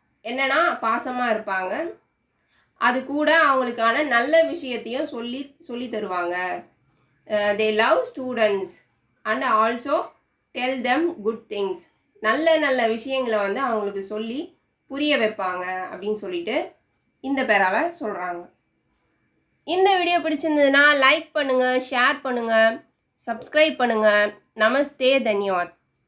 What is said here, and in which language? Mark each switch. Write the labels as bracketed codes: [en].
[ta] என்னன்னா பாசமாக இருப்பாங்க. அது கூட அவங்களுக்கான நல்ல விஷயத்தையும் சொல்லி தருவாங்க. [en] They love students and also tell them good things. [ta] நல்ல விஷயங்களை அவங்களுக்கு சொல்லி புரிய வைப்பாங்க அப்படின்னு சொல்லிட்டு இந்த பேரால சொல்கிறாங்க. இந்த வீடியோ பிடிச்சிருந்ததுன்னா லைக் பண்ணுங்கள், ஷேர் பண்ணுங்கள், சப்ஸ்கிரைப் பண்ணுங்கள். [hi] நமஸ்தே, தன்யவாத்.